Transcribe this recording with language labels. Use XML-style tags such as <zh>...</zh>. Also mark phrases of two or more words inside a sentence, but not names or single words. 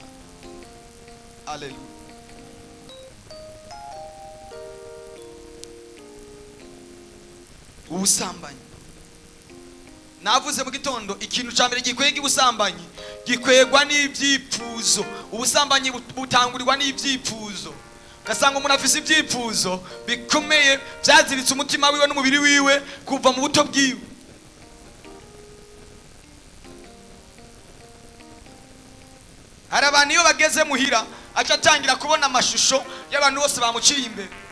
<rn>Haleluya. Ubusambanyi, navuze mu gitondo, ikintu cya mbere gikwega ubusambanyi gikwegwa n'ibyifuzo. Ubusambanyi butangurirwa n'ibyifuzo. Ugasanga umuntu afise ibyifuzo bikomeye byaziritse umutima wiwe n'umubiri wiwe kuva mu buto bwiwe. Hari abantu iyo bageze muhira aca atangira kubona amashusho y'abantu bose bamuciye imbere.</rn>